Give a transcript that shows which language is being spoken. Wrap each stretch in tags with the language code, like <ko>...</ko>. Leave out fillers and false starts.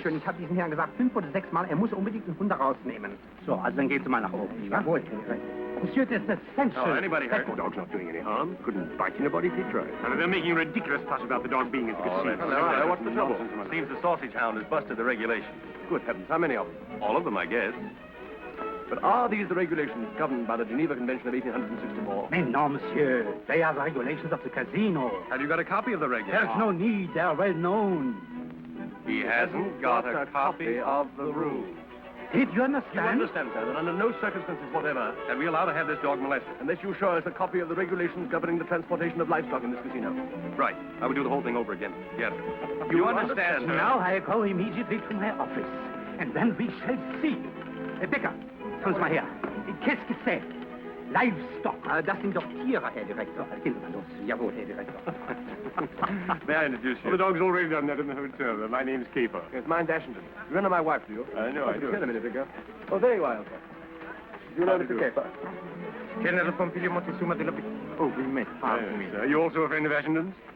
<de>Schön, ich habe diesen Herrn gesagt 5 oder 6 Mal, er muss unbedingt den Hund rausnehmen. So, also dann gehen Sie mal nach oben. Jawohl.</de> <en>Monsieur, there's an essential... Oh, anybody hurt? The dog's not doing any harm. Couldn't bite anybody if he tried. And they're making a ridiculous fuss about the dog being at the casino. Hello, what's the trouble? Seems the sausage hound has busted the regulations. Good heavens, how many of them? All of them, I guess. But are these the regulations governed by the Geneva Convention of 1864?</en> <fr>Mais non, monsieur.</fr> <en>They are the regulations of the casino. Have you got a copy of the regulations? There's no need. They are well known. He hasn't got a copy of the rules. Did you understand? understand, sir, that under no circumstances whatever, Are we allowed to have this dog molested? unless you show us a copy of the regulations governing the transportation of livestock in this casino. Right. I would do the whole thing over again. Yes. You understand, sir? Now I go immediately to my office. And then we shall see.</en> <de>Becker, kommen Sie mal her.</de> <fr>Qu'est-ce que c'est?</fr> <de>Livestock. Das sind doch Tiere, Herr Direktor. Gehen Sie mal los. Jawohl, Herr Direktor.</de> <en>May I introduce you? Well, the dog's already done that in the hotel. My name's Caper. Yes, mine's Ashenden. You remember my wife, do you? I know, I do. Wait a minute, Vicar. Oh, there you are, Alfred. Do you know Mr. Caper? General Pompilio Montezuma de la... Oh, we met. Pardon me. Are you also a friend of Ashenden's?</en>